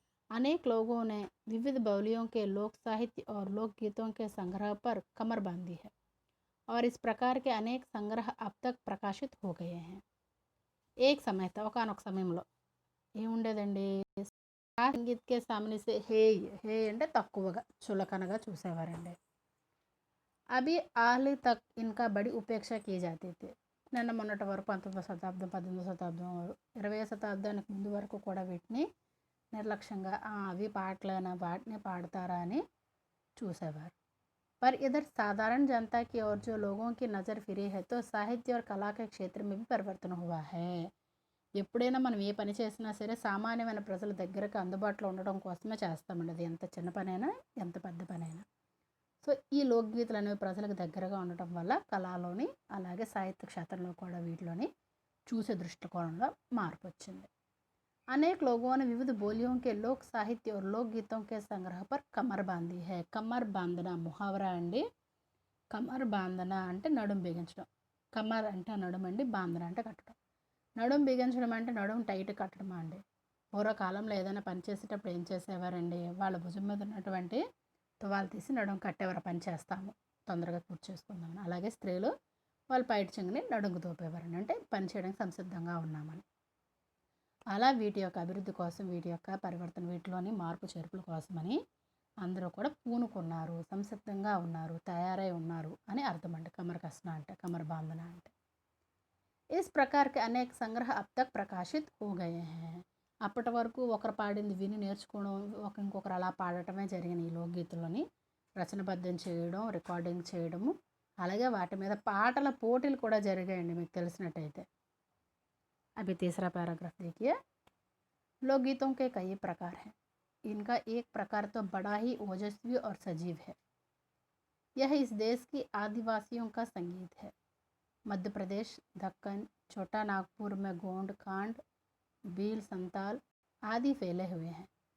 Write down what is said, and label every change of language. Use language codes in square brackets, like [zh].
[hi] अनेक लोगों ने विविध बोलियों के लोक साहित्य और लोकगीतों के संग्रह पर कमर बांधी है और इस प्रकार के अनेक संग्रह अब तक प्रकाशित हो गए हैं। एक समय था [te] ఒకానొక సమయంలో ఏముండేదండి [hi] సంగీత్కే सामने से [te] హే హే అంటే తక్కువగా చులకనగా చూసేవారండి. [hi] అవి ఆలి తక్ ఇన్కా బడి ఉపేక్ష की जाती थी. [te] నిన్న మొన్నటి వరకు 19వ శతాబ్దం 18వ శతాబ్దం 20వ శతాబ్దానికి ముందు వరకు కూడా వీటిని నిర్లక్ష్యంగా అవి పాటలేనా వాటిని పాడతారా అని చూసేవారు. [hi] पर इधर साधारण जनता की ओर जो लोगों की नज़र फिरी है तो साहित्य और कला के क्षेत्र में भी परिवर्तन हुआ है. [te] ఎప్పుడైనా మనం ఏ పని చేసినా సరే సామాన్యమైన ప్రజల దగ్గరకు అందుబాటులో ఉండడం కోసమే చేస్తామండి. అది ఎంత చిన్న పనైనా ఎంత పెద్ద పనైనా. సో ఈ లోక్గీతలు అనేవి ప్రజలకు దగ్గరగా ఉండటం వల్ల కళలోని అలాగే సాహిత్య క్షేత్రంలో కూడా వీటిలోని చూసే దృష్టికోణంలో మార్పు వచ్చింది. [hi] अनेक लोगों ने विविध बोलियों के लोक साहित्य और लोक गीतों के संग्रह पर कमर बांधी है. [te] कमर बांधना ముహావరా అండి. కమర్ బాంధన అంటే నడుం బిగించడం. కమర్ అంటే నడుము అండి, బాంధన అంటే కట్టడం. నడుం బిగించడం అంటే నడుం టైట్ కట్టడమా అండి. పూర్వకాలంలో ఏదైనా పని చేసేటప్పుడు ఏం చేసేవారండి, వాళ్ళ భుజం మీద ఉన్నటువంటి తువాలు తీసి నడుం కట్టేవారు. పని చేస్తాము తొందరగా పూర్తి చేసుకుందామని. అలాగే స్త్రీలు వాళ్ళు పైట చెంగుని నడుంకు తోపేవారండి, అంటే పని చేయడానికి సంసిద్ధంగా ఉన్నామని. అలా వీటి యొక్క అభివృద్ధి కోసం, వీటి యొక్క పరివర్తన, వీటిలోని మార్పు చేర్పుల కోసమని అందరూ కూడా పూనుకున్నారు, సంసిద్ధంగా ఉన్నారు, తయారై ఉన్నారు అని అర్థం అండి. కమర్ కస్నా అంటే, కమర్ బాంధన అంటే. [hi] इस प्रकार के అనేక సంగ్రహ अब तक ప్రకాశిత్ हो गए हैं. [te] అప్పటి వరకు ఒకరు పాడింది విని నేర్చుకోవడం, ఇంకొకరు అలా పాడటమే జరిగిన ఈ లోక్గీతులని రచనబద్ధం చేయడం, రికార్డింగ్ చేయడము, అలాగే వాటి మీద పాటల పోటీలు కూడా జరిగాయండి మీకు తెలిసినట్టయితే. [hi] अभी तीसरा पैराग्राफ देखिए. लोकगीतों के कई प्रकार हैं. इनका एक प्रकार तो बड़ा ही ओजस्वी और सजीव है. यह इस देश की आदिवासियों का संगीत है. मध्य प्रदेश, दक्कन, छोटा नागपुर में गोंड, कांड, भील, संताल आदि फैले हुए हैं.